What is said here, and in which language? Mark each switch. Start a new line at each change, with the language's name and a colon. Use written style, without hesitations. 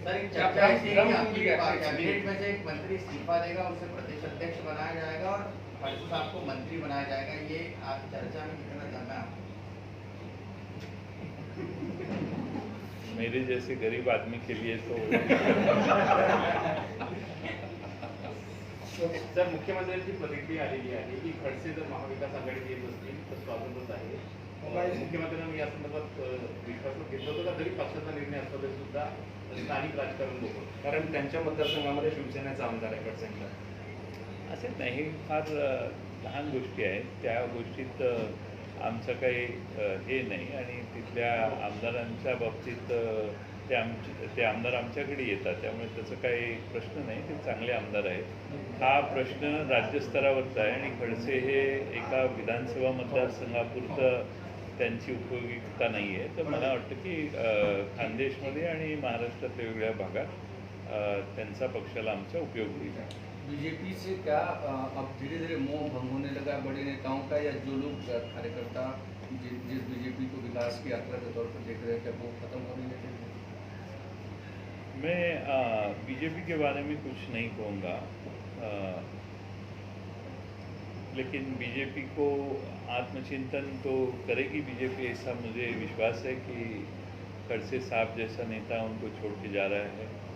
Hindi: Sir, एक चर्चा है कि आपकी कैबिनेट में से एक मंत्री इस्तीफा देगा, उसे प्रदेश अध्यक्ष बनाया जाएगा और खड़से साहब को मंत्री बनाया जाएगा, ये आप चर्चा में कितना जाना है? मेरे जैसे गरीब आदमी के लिए तो
Marathi: सर, मुख्यमंत्र्यांची प्रतिक्रिया आलेली आहे की खडसे जर महाविकास आघाडीत येत असतील तर स्वागतच आहे. मुख्यमंत्र्यांनी या संदर्भात विश्वासात घेतलं होतं का? जरी पक्षाचा निर्णय असला तरी सुद्धा स्थानिक राजकारण बघून, कारण त्यांच्या मतदारसंघामध्ये शिवसेनेचा आमदार आहे खडसेंचा. असे नाही, फार लहान गोष्टी आहेत त्या गोष्टीत आमचं काही हे नाही आणि तिथल्या आमदारांच्या बाबतीत ते आमदार आमच्याकडे येतात, त्यामुळे त्याचं काही प्रश्न नाही. ते चांगले आमदार आहेत. हा प्रश्न राज्यस्तरावरचा आहे आणि खडसे हे एका विधानसभा मतदारसंघापुरतं त्यांची उपयोगिता नाही आहे. तर मला वाटतं की खानदेशमध्ये आणि महाराष्ट्रातल्या वेगळ्या भागात त्यांचा पक्षाला आमचा उपयोग होईल.
Hindi: बीजेपी से क्या अब धीरे धीरे मोह भंग होने लगा बड़े नेताओं का, या जो लोग कार्यकर्ता जिस बीजेपी को विकास की यात्रा के तौर पर देख रहे थे वो खत्म हो रही है? मैं बीजेपी के बारे में कुछ नहीं कहूँगा, लेकिन बीजेपी को आत्मचिंतन तो करेगी बीजेपी, ऐसा मुझे विश्वास है कि खड़से साहब जैसा नेता उनको छोड़ के जा रहा है.